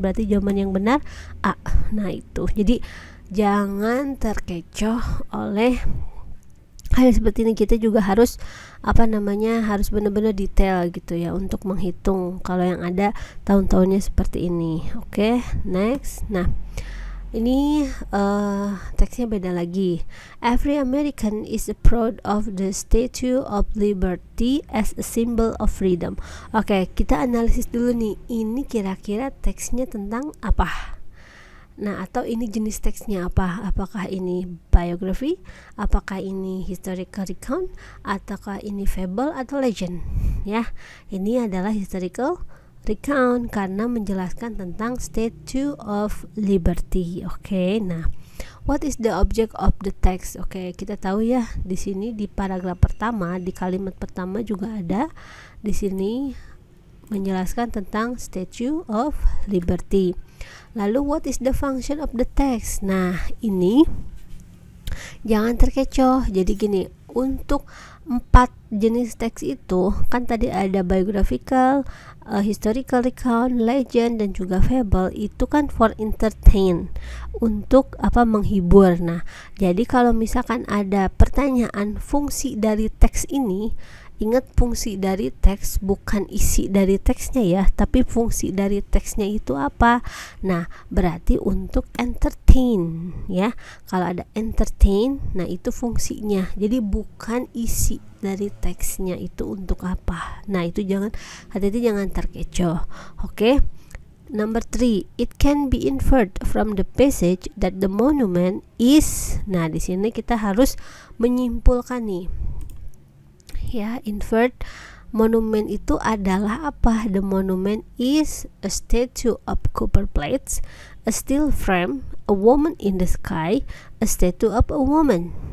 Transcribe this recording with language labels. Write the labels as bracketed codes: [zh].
[id] Berarti jawaban yang benar A. Nah, itu. Jadi jangan terkecoh oleh hal seperti ini. Kita juga harus harus benar-benar detail gitu ya untuk menghitung kalau yang ada tahun-tahunnya seperti ini. Oke, next. Nah, ini teksnya beda lagi. [en] Every American is proud of the Statue of Liberty as a symbol of freedom. [id] Oke, kita analisis dulu nih. Ini kira-kira teksnya tentang apa? Nah, atau ini jenis teksnya apa? Apakah ini biography? Apakah ini historical recount? Ataukah ini fable atau legend? Ya, ini adalah historical recount karena menjelaskan tentang Statue of Liberty. [en] Oke, nah, what is the object of the text? [id] Oke, kita tahu ya di sini di paragraf pertama, di kalimat pertama juga ada di sini menjelaskan tentang Statue of Liberty. [en] Lalu what is the function of the text? [id] Nah, ini jangan terkecoh. Jadi gini, untuk 4 jenis teks itu kan tadi ada biographical, historical recount, legend, dan juga fable. Itu kan [en] for entertain, [id] untuk menghibur. Nah, jadi kalau misalkan ada pertanyaan fungsi dari teks ini, ingat fungsi dari teks bukan isi dari teksnya ya, tapi fungsi dari teksnya itu apa? Nah, berarti untuk entertain ya. Kalau ada entertain, nah itu fungsinya. Jadi bukan isi dari teksnya itu untuk apa. Nah, itu hati-hati jangan terkecoh. Oke. [en] Number 3, it can be inferred from the passage that the monument is. [id] Nah, di sini kita harus menyimpulkan nih. Ya, invert monumen itu adalah apa? [en] The monument is a statue of copper plates, a steel frame, a woman in the sky, a statue of a woman.